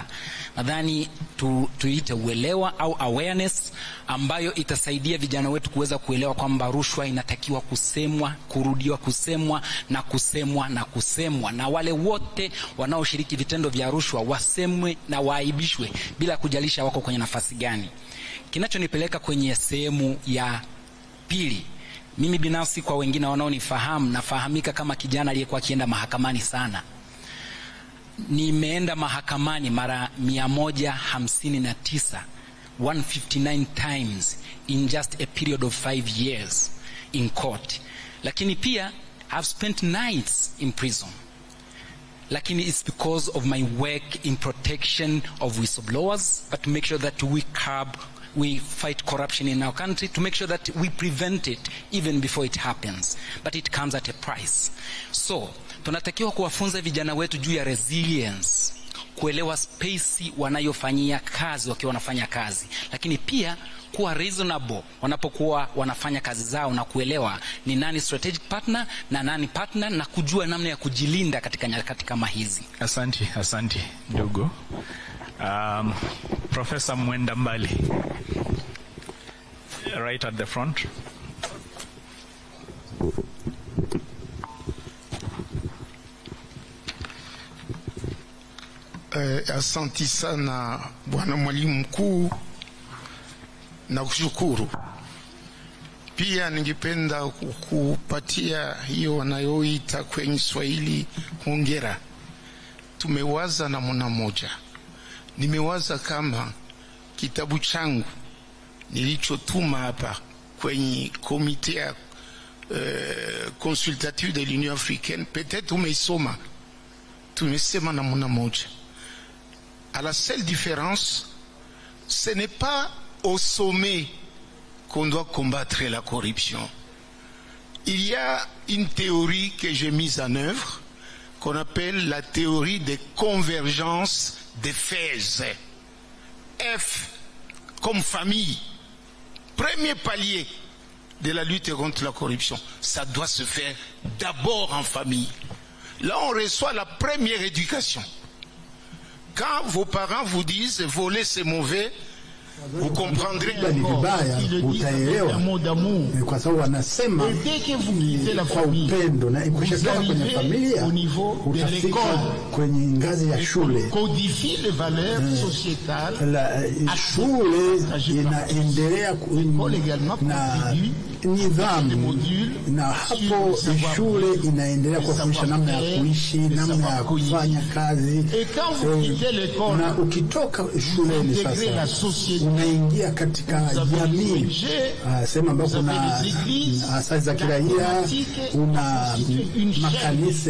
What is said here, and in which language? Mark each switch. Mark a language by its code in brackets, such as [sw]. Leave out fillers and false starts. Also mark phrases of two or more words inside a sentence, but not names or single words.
[sw] Nadhani tuite uelewa au awareness ambayo itasaidia vijana wetu kuweza kuelewa kwamba rushwa inatakiwa kusemwa, kurudiwa kusemwa na kusemwa na kusemwa, na wale wote wanaoshiriki vitendo vya rushwa wasemwe na waaibishwe bila kujalisha wako kwenye nafasi gani. Kinachonipeleka kwenye sehemu ya pili, mimi binafsi, kwa wengine wanaonifahamu, nafahamika kama kijana aliyekuwa akienda mahakamani sana. Nimeenda mahakamani mara 159, [en] 159 times in just a period of 5 years in court. [sw] Lakini pia [en] I've spent nights in prison. Lakini it's because of my work in protection of whistleblowers, but to make sure that we fight corruption in our country, to make sure that we prevent it even before it happens. But it comes at a price. [sw] So tunatakiwa kuwafunza vijana wetu juu ya resilience, kuelewa space wanayofanyia kazi wakiwa wanafanya kazi, lakini pia kuwa reasonable wanapokuwa wanafanya kazi zao, na kuelewa ni nani [en] strategic partner [sw] na nani partner, na kujua namna ya kujilinda katika nyakati kama hizi. Asante ndugu. Professor Mwenda Mbali, [en] right at the front. [sw] Asante sana bwana mwalimu mkuu, na kushukuru pia. Ningependa kukupatia hiyo wanayoita kwenye Swahili hongera. Tumewaza namna moja. Nimewaza kama kitabu changu nilichotuma hapa kwenye komite [fr] consultative de l'Union africaine, peut-être [sw] umeisoma. Tumesema namna moja. [fr] À la seule différence, ce n'est pas au sommet qu'on doit combattre la corruption. Il y a une théorie que j'ai mise en œuvre, qu'on appelle la théorie des convergences des phases. F comme famille. Premier palier de la lutte contre la corruption. Ça doit se faire d'abord en famille. Là, on reçoit la première éducation. Quand vos parents vous disent voler c'est mauvais, vous comprendrez un mot d'amour. [sw] Kwa sababu wanasema kwa upendo, na ikishatoka kwenye familia utafika kwenye ngazi ya shule. [fr] Codifie les valeurs sociétales. [sw] Shule inaendelea na nidhamu, na hapo shule inaendelea kufundisha namna ya kuishi, namna ya kufanya kazi. Na ukitoka shuleni sasa unaingia katika jamii, sema ambapo kuna asasi za kiraia, una makanisa.